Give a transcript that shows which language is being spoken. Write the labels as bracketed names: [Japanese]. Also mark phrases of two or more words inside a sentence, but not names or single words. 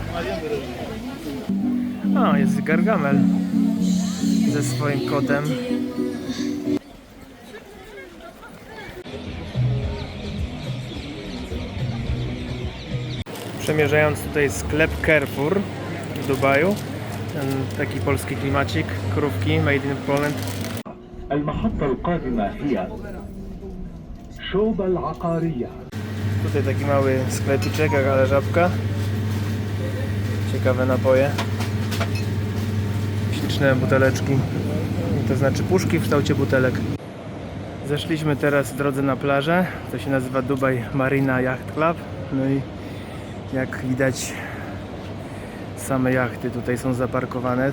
[Polish] O, jest Gargamel ze swoim kotem. Przemierzając tutaj sklep Carrefour w Dubaju, ten taki polski klimacik, krówki [English] made in Poland. [Arabic] المحطة القادمة هي شوبة العقارية. [Polish] Tutaj taki mały sklepiczek, ale żabka. Ciekawe napoje. Śliczne buteleczki. To znaczy puszki w kształcie butelek. Zeszliśmy teraz w drodze na plażę. To się nazywa Dubai Marina Yacht Club. No i jak widać, same jachty tutaj są zaparkowane.